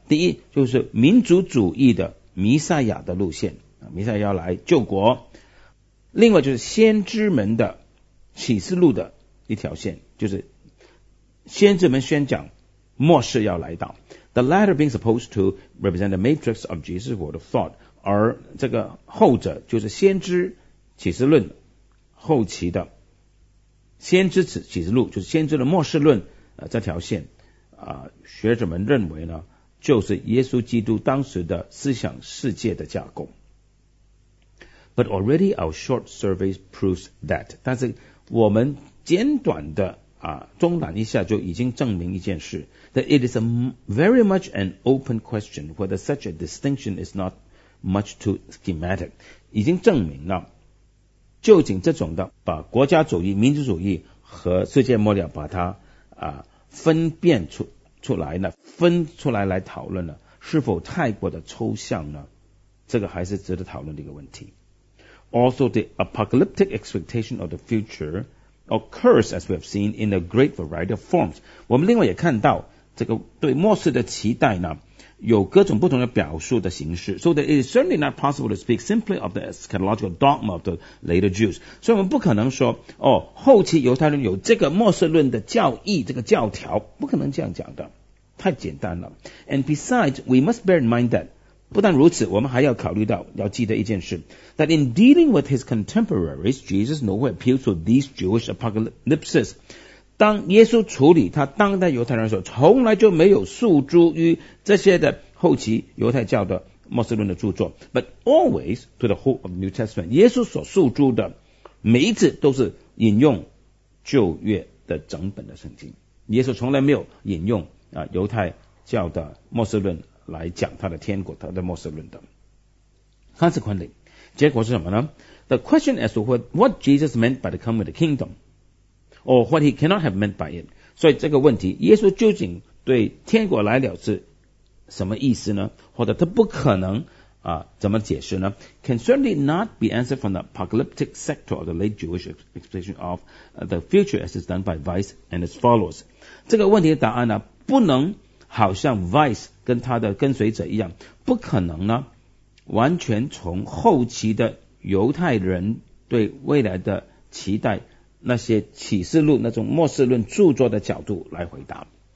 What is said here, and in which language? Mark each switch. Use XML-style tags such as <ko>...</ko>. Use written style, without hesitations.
<zh>第一，就是民族主义的弥赛亚的路线，弥赛亚要来救国。另外就是先知们的启示录的一条线，就是先知们宣讲末世要来到。</zh> <en>The latter being supposed to represent the matrix of Jesus' word of thought.</en> <zh>而这个后者就是先知启示论后期的先知启示录，就是先知的末世论、这条线、学者们认为呢，就是耶稣基督当时的思想世界的架构。</zh> <en>But already our short survey proves that.</en> <zh>但是我们简短的、中览一下就已经证明一件事，</zh> <en>That it is a very much an open question whether such a distinction is not much too schematic.</en> <zh>已经证明了究竟这种的把国家主义、民族主义和世界末了把它、分辨出来呢，分出来来讨论呢，是否太过的抽象呢？这个还是值得讨论的一个问题。</zh> <en>Also, the apocalyptic expectation of the future occurs, as we have seen, in a great variety of forms.</en> <zh>我们另外也看到这个对末世的期待呢，有各种不同的表述的形式。</zh> <en>So that it is certainly not possible to speak simply of the eschatological dogma of the later Jews.</en> <zh>所以我们不可能说，哦，后期犹太人有这个末世论的教义，这个教条，不可能这样讲的，太简单了。</zh> <en>And besides, we must bear in mind that.</en> <zh>不但如此，我们还要考虑到，要记得一件事</zh> <en>，that in dealing with his contemporaries, Jesus nowhere appeals to these Jewish apocalypses.</en> <zh>当耶稣处理他当代犹太人的时候，从来就没有诉诸于这些的后期犹太教的末世论的著作。</zh> <en>But always to the whole of the New Testament,</en> <zh>耶稣所诉诸的每一次都是引用旧约的整本的圣经。耶稣从来没有引用啊犹太教的末世论。来讲他的天国，他的末世论的。</zh> <en>Consequently,</en> <zh>结果是什么呢？</zh> <en>The question as to what Jesus meant by the coming of the kingdom, or what he cannot have meant by it.</en> <zh>所以这个问题，耶稣究竟对天国来了是什么意思呢？或者他不可能啊怎么解释呢？</zh> <en>Can certainly not be answered from the apocalyptic sector of the late Jewish expectation of the future as is done by Weiss and its followers.</en> <zh>这个问题的答案呢，不能好像 Weiss 跟他的跟随者一样，不可能呢完全从后期的犹太人对未来的期待，那些启示录那种末世论著作的角度来回答。</zh>